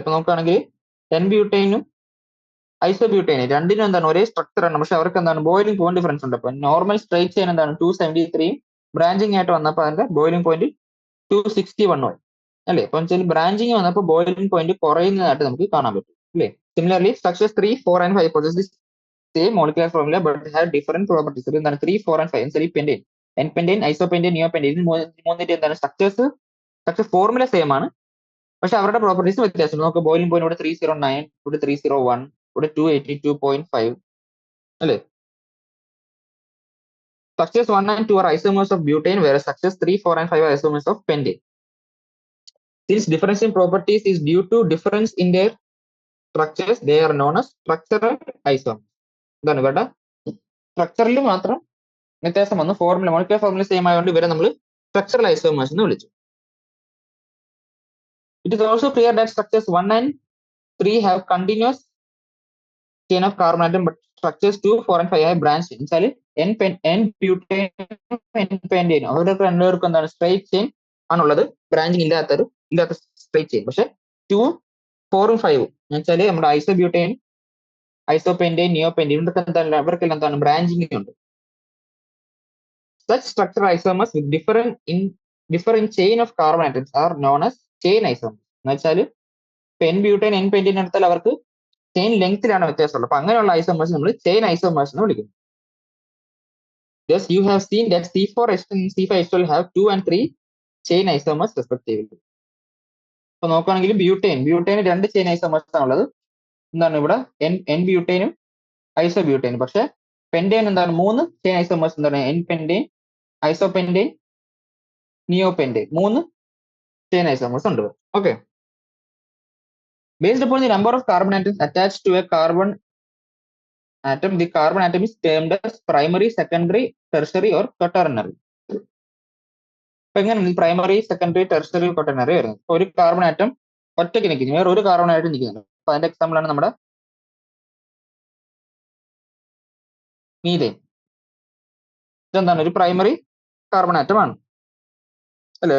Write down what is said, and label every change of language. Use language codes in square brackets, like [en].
[ml] ഇപ്പൊ നോക്കുകയാണെങ്കിൽ എൻ ബ്യൂട്ടൈനും ഐസോബ്യൂട്ടൈനും രണ്ടിനും എന്താണ് ഒരേ സ്ട്രക്ചർ ആണ്, പക്ഷെ അവർക്ക് എന്താണ് ബോയിലിംഗ് പോയിന്റ് ഡിഫറൻസ് ഉണ്ട്. അപ്പൊ നോർമൽ സ്ട്രൈറ്റ് ചെയിൻ എന്താണ് 273 ബ്രാഞ്ചിങ് ആയിട്ട് വന്നപ്പോൾ അതിന്റെ ബോയിലിംഗ് പോയിന്റ് 261 ആയി അല്ലേ? അപ്പൊ വെച്ചാൽ ബ്രാഞ്ചിങ് വന്നപ്പോൾ ബോയിലിംഗ് പോയിന്റ് കുറയുന്നതായിട്ട് നമുക്ക് കാണാൻ പറ്റും അല്ലേ? [en] Similarly structures 3, 4 and 5 possess the same molecular formula but have different properties. [ml] എന്താണ് 3, 4 and 5 എന്നുവെച്ചാൽ പെന്റൈൻ, എൻ പെന്റൈൻ, ഐസോപെന്റൈൻ, നിയോ പെന്റൈൻ മൂന്നിന്റെ എന്താണ് സ്ട്രക്ചർ ഫോർമുല സെയിം ആണ്, പക്ഷെ അവരുടെ പ്രോപ്പർട്ടീസ് വ്യത്യാസമുണ്ട്. നമുക്ക് ബോയിലിംഗ് പോയിന്റ് ഇവിടെ 309, ഇവിടെ 301, ഇവിടെ 282.5 അല്ലേ? [en] Structures 1 and 2 are isomers of butane, whereas structures 3, 4 and 5 are isomers of pentane. Since difference in properties is due to difference in their structures, they are known as structural isomers. [ml] ഇതാണ് ഇവരുടെ സ്ട്രക്ചറിൽ മാത്രം വ്യത്യാസം വന്നു, മോളിക്യുലർ ഫോർമുല സെയിം ആയതുകൊണ്ട് ഇവരെ നമ്മൾ structural isomers എന്ന് വിളിച്ചു. [en] It is also clear that structures 1 and 3 have continuous chain of carbon atom, but structures 2, 4 and 5 have branched. [ml] എന്നുവെച്ചാൽ എൻ ബ്യൂട്ടൈനും എൻ പെന്റൈനും അവർക്ക് രണ്ടുപേർക്കും എന്താണ് സ്ട്രൈറ്റ് ചെയിൻ ആണുള്ളത്, ബ്രാഞ്ചിങ് ഇല്ലാത്ത സ്ട്രൈറ്റ് ചെയിൻ. പക്ഷെ 2, 4 ഉം 5 എന്നുവെച്ചാൽ നമ്മുടെ ഐസോബ്യൂട്ടൈൻ, ഐസോപെന്റൈൻ, നിയോ പെന്റൈൻ ഇവർക്കെല്ലാം എന്താണ് ബ്രാഞ്ചിങ് ഉണ്ട്. [en] Such structural isomers with different chain of carbon atoms are known as chain isomers. [ml] എന്നുവെച്ചാൽ എൻ ബ്യൂട്ടൈൻ, എൻ പെന്റൈൻ എടുത്താൽ അവർക്ക് ചെയിൻ ലെങ്ത്തിലാണ് വ്യത്യാസമുള്ളത്. അപ്പൊ അങ്ങനെയുള്ള ഐസോമേഴ്സ് നമ്മൾ ചെയിൻ ഐസോമേഴ്സ് എന്ന് വിളിക്കുന്നു. [en] Thus, you have seen that C4H10 and C5H12 have 2 and 3 chain isomers respectively. [ml] അപ്പൊ നോക്കുകയാണെങ്കിൽ ബ്യൂട്ടൈന് 2 ചെയിൻ ഐസോമേഴ്സ് ആണുള്ളത്. എന്താണ് ഇവിടെ എൻ ബ്യൂട്ടൈനും ഐസോബ്യൂട്ടൈനും. പക്ഷെ പെന്റൈൻ എന്താണ് 3 ചെയിൻ ഐസോമേഴ്സ്, എന്താണ് എൻ പെന്റൈൻ, ഐസോപെന്റൈൻ, നിയോ പെന്റൈൻ 3 ചെയിൻ ഐസോമേഴ്സ് ഉണ്ട്. [en] Okay, based upon the number of carbon atoms attached to a carbon atom, the carbon atom is termed as primary, secondary, tertiary or quaternary. [ml] അപ്പൊ എങ്ങനെയാണ് primary, secondary, tertiary, quaternary വരുന്നത്? ഒരു carbon atom ഒറ്റയ്ക്ക് നിൽക്കുന്നു, വേറെ ഒരു carbon ആയിട്ട് നിൽക്കുന്നുണ്ട്. അപ്പൊ അതിന്റെ എക്സാമ്പിൾ ആണ് നമ്മുടെ മീഥേൻ. ഇതെന്താണ് ഒരു പ്രൈമറി കാർബൺ ആറ്റം ആണ് അല്ലെ?